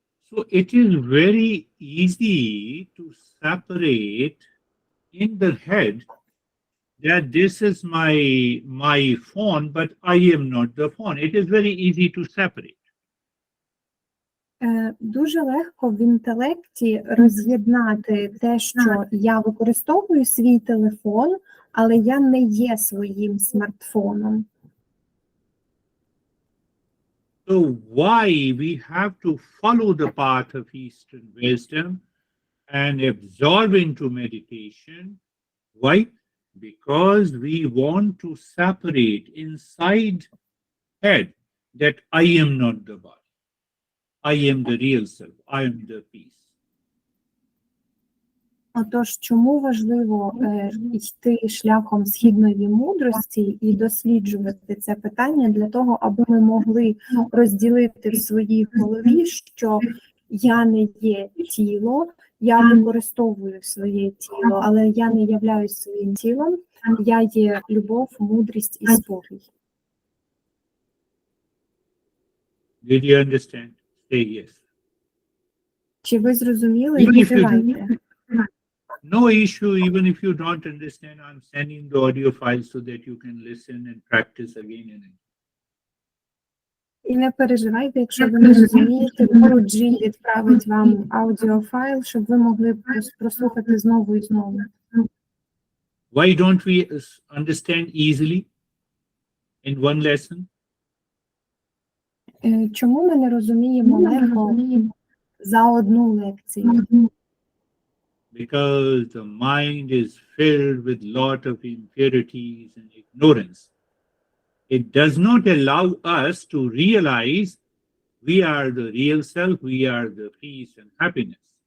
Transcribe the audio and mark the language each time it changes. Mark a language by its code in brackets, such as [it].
[en] So it is very easy to separate in the head that this is my phone, but I am not the phone. It is very easy to separate. [uk] Дуже легко в інтелекті роз'єднати те, що я використовую свій телефон, але я не є своїм смартфоном. [en] So why we have to follow the path of Eastern wisdom and absorb into meditation? Why? Because we want to separate inside head that I am not the body. I am the real self. I am the peace. [uk] Отож, чому важливо йти шляхом східної мудрості і досліджувати це питання для того, аби ми могли розділити в своїй голові, що я не є тіло, я використовую своє тіло, але я не являюсь своїм тілом, я є любов, мудрість і спокій. [en] Did you understand? Say yes. [uk] Чи ви зрозуміли? Відкривайте. [en] No issue, even if you don't understand, I'm sending the audio files so that you can listen and practice again and again. [uk] І не переживайте, якщо ви не розумієте, Гуру-джі відправить вам аудіофайл, щоб ви могли прослухати знову і знову. [en] Why don't we understand easily in one lesson? [uk] Чому ми не розуміємо легко за одну лекцію? [en] Because the mind is filled with lot of impurities and ignorance. It does not allow us to realize we are the real self, we are the peace and happiness.